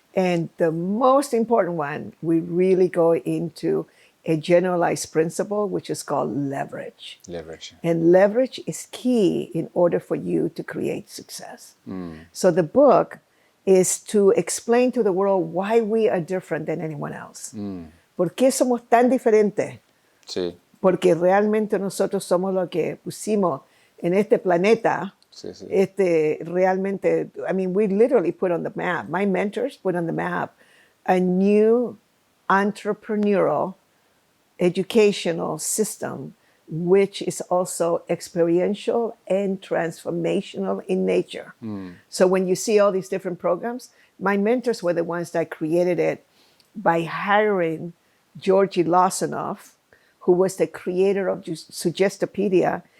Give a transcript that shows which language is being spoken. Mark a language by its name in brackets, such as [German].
[English] And the most important one, we really go into a generalized principle, which is called leverage. Leverage. And leverage is key in order for you to create success. So the book is to explain to the world why we are different than anyone else. [Spanish] ¿Por qué somos tan diferentes? Sí. Porque realmente nosotros somos lo que pusimos en este planeta. Sí, sí. Realmente, [English] I mean, we literally put on the map. My mentors put on the map a new entrepreneurial educational system, which is also experiential and transformational in nature. So when you see all these different programs, my mentors were the ones that created it by hiring Georgi Lawsonoff, who was the creator of Suggestopedia.